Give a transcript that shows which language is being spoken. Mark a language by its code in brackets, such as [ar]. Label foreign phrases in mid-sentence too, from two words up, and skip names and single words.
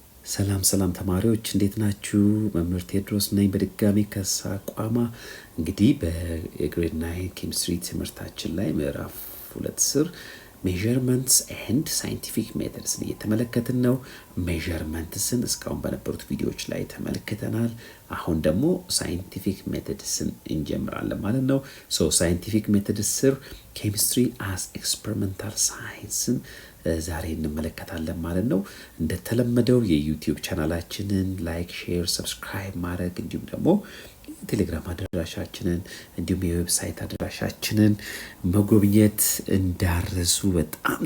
[am] ሰላም ተማሪዎች እንዴት ናችሁ? መምህር ቴዎድሮስ ነኝ በድጋሚ ከሳቋማ። እንግዲህ በግሬድ 9 ኬሚስትሪ ትምህርታችን ላይ ምዕራፍ 2 ስር [en] measurements and scientific methods [am] እየተመለከትን ነው። measurementsን እስካሁን በነበሩት ቪዲዮዎች ላይ ተመልክተናል። አሁን ደግሞ scientific methodsን እንጀምራለን ማለት ነው። [en] so scientific methods [am] ስር [en] chemistry as experimental science [am] ን ዛሬ እንመለከታለን ማለት ነው። እንደተለመደው የዩቲዩብ ቻናላችንን ላይክ፣ ሼር፣ ሰብስክራይብ ማድረግ እንዲሁም ደግሞ ቴሌግራም አድራሻችንን እንዲሁም የዌብሳይት አድራሻችንን መጎብኘት እንዳረሱ። በጣም